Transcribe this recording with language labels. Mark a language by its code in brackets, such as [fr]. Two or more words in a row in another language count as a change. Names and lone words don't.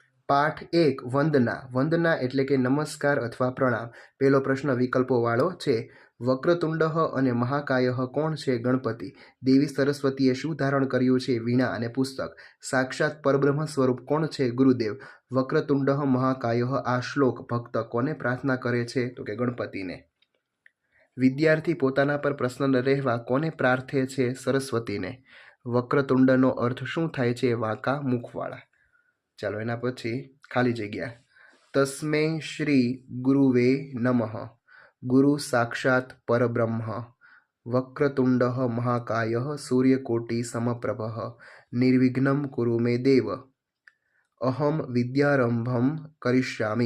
[gu] પાઠ 1 વંદના। વંદના એટલે કે નમસ્કાર અથવા પ્રણામ. પહેલો પ્રશ્ન વિકલ્પોવાળો છે। વક્રતુંડઃ અને મહાકાયઃ કોણ છે? गणपति। દેવી સરસ્વતીએ શું ધારણ કર્યું છે? વીણા અને પુસ્તક। સાક્ષાત પરબ્રહ્મ સ્વરૂપ કોણ છે? गुरुदेव। [sa] वक्रतुंडः महाकायः [gu] આ શ્લોક ભક્ત કોને પ્રાર્થના કરે છે? તો કે ગણપતિને। વિદ્યાર્થી પોતાના પર પ્રસન્ન રહેવા કોને પ્રાર્થે છે? सरस्वतीने। વક્રતુંડનો અર્થ શું થાય છે? વાકા મુખવાળા. ચાલો એના પછી ખાલી જગ્યા। [sa] तस्मै श्री गुरुवे नमः। गुरु साक्षात् परब्रह्म। वक्रतुंडः महाकायः सूर्यकोटि समप्रभः। निर्विघ्नं कुरु मे देव। अहम विद्यारंभम करिष्यामि।